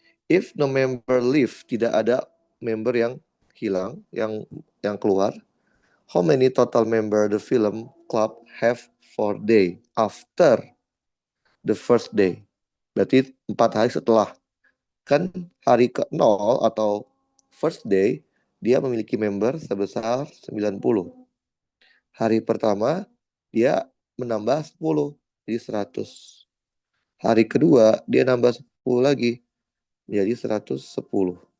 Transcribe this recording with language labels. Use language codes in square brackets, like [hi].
[en] If no member leave, [id] tidak ada member yang hilang, yang keluar. [en] How many total member the film club have for day after the first day? [id] Berarti 4 hari setelah. Kan hari ke-0 atau [en] first day, [id] dia memiliki member sebesar 90. Hari pertama, dia menambah 10, jadi 100. Hari kedua, dia nambah 10 lagi, jadi 110.